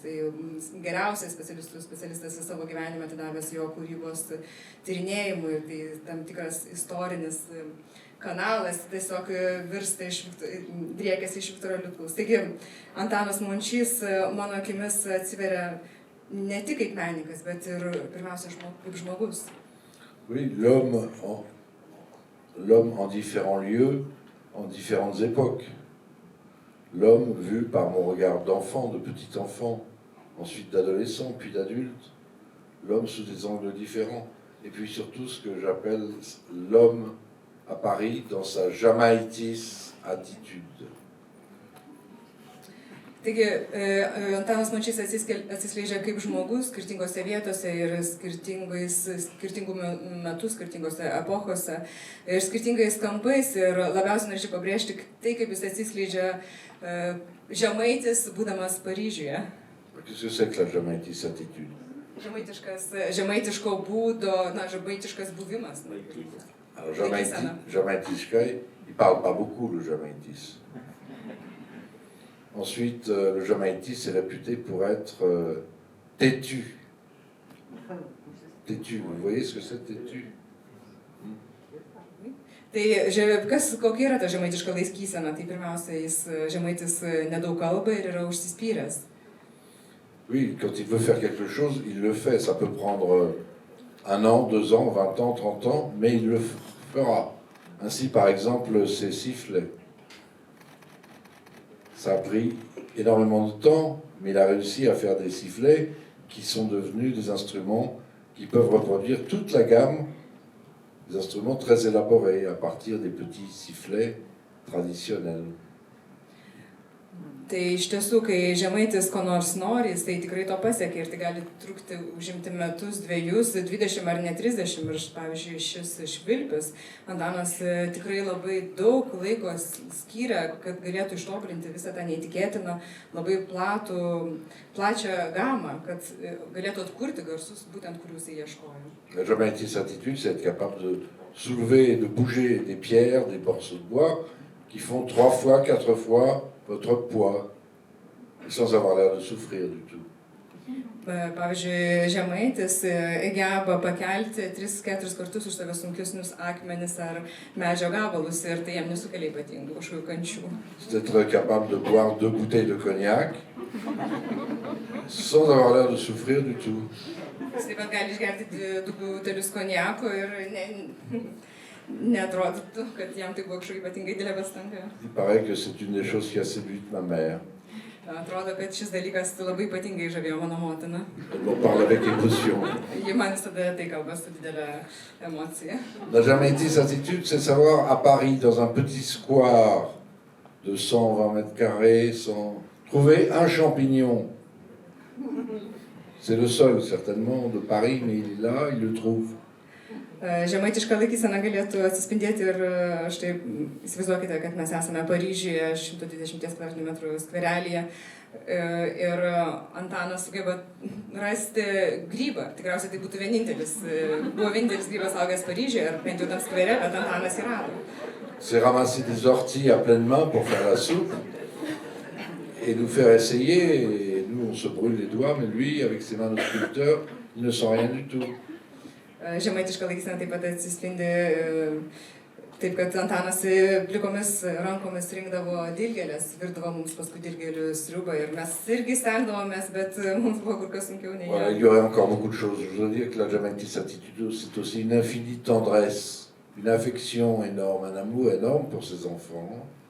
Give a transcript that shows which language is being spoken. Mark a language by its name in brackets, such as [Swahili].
[Lithuanian] Tai geriausias specialistas savo gyvenime atidavęs jo kūrybos tyrinėjimui. Tai tam tikras istorinis kanalas tiesiog virsta driekiasi iš Viktoro Liutkaus. Taigi Antanas Mončys mano akimis atsiveria ne tik kaip menininkas, bet ir pirmiausia kaip žmogus. [French] Oui, l'homme en différents lieux, en différentes époques. L'homme vu par mon regard d'enfant, de petit enfant, ensuite d'adolescent, puis d'adulte. L'homme sous des angles différents. Et puis surtout ce que j'appelle l'homme à Paris dans sa jamaïtis attitude. [Lithuanian] Taigi Antanas Mončys atsiskleidžia kaip žmogus skirtingose vietose ir skirtingų metų, skirtingose epochose ir skirtingais kampais. Ir labiausiai norėčiau pabrėžti tai, kaip jis atsiskleidžia žemaitis, būdamas Paryžiuje. [French] Qu'est-ce que c'est que la jamaïtis attitude? [Lithuanian] Žemaitiško būdo, žemaitiškas buvimas. [French] Alors jamaïtiskai, il parle pas beaucoup le jamaïtis. Ensuite, le jamaïtis est réputé pour être têtu. Têtu, vous voyez ce que c'est têtu? [Lithuanian] Tai kokia yra ta žemaitiška laikysena? Tai pirmiausia, žemaitis nedaug kalba ir yra užsispyręs. [French] Oui, quand il veut faire quelque chose, il le fait. Ça peut prendre 1 an, 2 ans, 20 ans, 30 ans, mais il le fera. Ainsi, par exemple, ses sifflets. Ça a pris énormément de temps, mais il a réussi à faire des sifflets qui sont devenus des instruments qui peuvent reproduire toute la gamme des instruments très élaborés à partir des petits sifflets traditionnels. [Lithuanian] Tai iš tiesų, kai žemaitis ko nors nori, jis tai tikrai to pasiekia ir tai gali trukti, užimti metus, 2, 20 ar net 30. Ir pavyzdžiui, šis Švilpis, Antanas tikrai labai daug laiko skyrė, kad galėtų ištobulinti visą tą neįtikėtiną, labai plačią gamą, kad galėtų atkurti garsus, būtent kurių jis ieškojo. [French] La jamaïtis attitude, c'est être capable de soulever et de bouger des pierres, des morceaux de bois qui font 3 fois, 4 fois votre poids, sans avoir l'air de souffrir du tout. [Lithuanian] Pavyzdžiui, žemaitis geba pakelti 3-4 kartus už save sunkesnius akmenis ar medžio gabalus ir tai jam nesukelia ypatingų kažkokių kančių. [French] C'est être capable de boire 2 bouteilles de cognac sans avoir l'air de souffrir du tout. [Lithuanian] Jis taip pat gali išgerti 2 butelius konjako ir neatrodytų, kad jam tai buvo kažkokia ypatingai didelė pastanga. [French] Il paraît que c'est une des choses qui a séduit ma mère. [Lithuanian] Atrodo, kad šis dalykas labai ypatingai žavėjo mano motiną. [French] Elle m'en parle avec émotion. [Lithuanian] Ji man visada tai kalba su didelė emocija. [French] La jamaïtis attitude, c'est savoir à Paris, dans un petit square de 120 mètres carrés, trouver un champignon. C'est le seul, certainement, de Paris, mais il est là, il le trouve. [Lithuanian] Žemaitiška laikysena galėtų atsispindėti ir štai įsivaizduokite, kad mes esame Paryžiuje 120 km2 skverelyje ir Antanas sugeba rasti grybą. Tikriausiai tai būtų buvo vienintelis grybas augęs Paryžiuje, ar bent jau tam skvere, bet Antanas jį rado. [French] C'est ramasser des orties à pleine main pour faire la soupe et nous faire essayer. Et nous, on se brûle les doigts, mais lui, avec ses mains de sculpteur, il ne sent rien du tout. [Lithuanian] Žemaitiška laikysena taip pat atsispindi taip, kad Antanas plikomis rankomis rinkdavo dilgėlės, virdavo mums paskui dilgėlių sriubą ir mes irgi stengdavomės, bet mums buvo kur kas sunkiau nei jie. [French] Il y aurait encore beaucoup de choses. Je voudrais dire que la jamaïtis attitude, c'est aussi une infinie tendresse, une affection énorme, un amour énorme pour ses enfants.